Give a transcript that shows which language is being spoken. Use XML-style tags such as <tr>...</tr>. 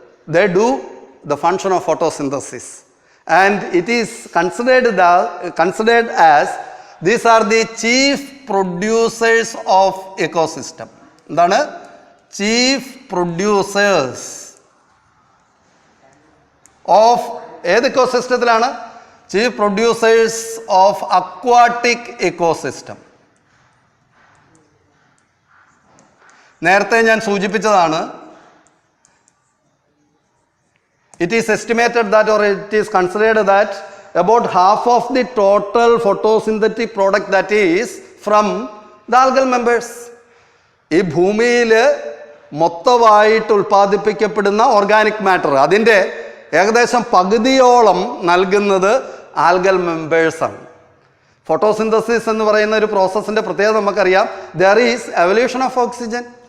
<en>They do the function of photosynthesis and it is considered as these are the chief producers of ecosystem.</en> <ml>എന്താണ്? Chief producers of ഏത് എക്കോസിസ്റ്റത്തിലാണ്?</ml> <en>Chief producers of aquatic ecosystem.</en> <ml>നേരത്തെ ഞാൻ സൂചിപ്പിച്ചതാണ്,</ml> <en>It is estimated that or it is considered that about half of the total photosynthetic product that is from the algal members.</en> <ml>ഈ ഭൂമിയിൽ മൊത്തമായിട്ട് ഉൽപ്പാദിപ്പിക്കപ്പെടുന്ന organic matter അതിൻ്റെ ഏകദേശം പകുതിയോളം നൽകുന്നത് ആൽഗൽ മെമ്പേഴ്സാണ്. ഫോട്ടോസിന്തസിസ് എന്ന് പറയുന്ന ഒരു പ്രോസസ്സിൻ്റെ പ്രത്യേകത നമുക്കറിയാം.</ml> <en>There is evolution of oxygen.</en>